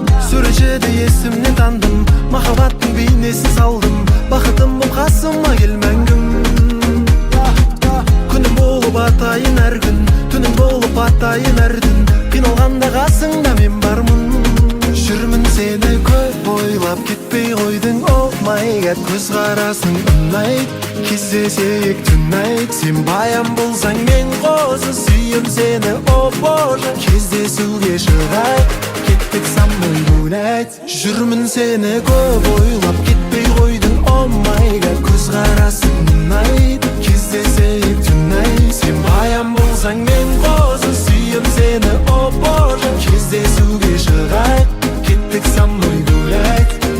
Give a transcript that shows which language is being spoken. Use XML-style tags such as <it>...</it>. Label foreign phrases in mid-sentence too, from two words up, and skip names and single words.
<kk>Суретшіде есімнен тандым, махаббаттың бейнесін салдым. Бақытым боп қасыма кел мәңгім. Күнім болып атайын әр күн, түнім болып атайын әр түн. Қиналғанда қасыңда мен бармын. Жүрмін сені көп ойлап, кетпей қойдың,</kk> <en>oh my god.</en> <kk>Көзқарасың ұнайды, кездесейік tonight. Сен баян болсаң, мен қозы, сүйем сені,</kk> <ru>о боже.</ru> <kk>Кездесуге шығайық, кеттік</kk> <ru>со мной гулять.</ru> <kk>Жүрмін сені көп ойлап, кетпей қойдың,</kk> <en>oh my god.</en> <kk>Көзқарасың ұнайды, кездесейік tonight. Сен баян болсаң, мен қозы, сүйем сені,</kk> <ru>о боже.</ru> <kk>Кездесуге шығайық, кеттік</kk> <ru>со мной гулять.</ru>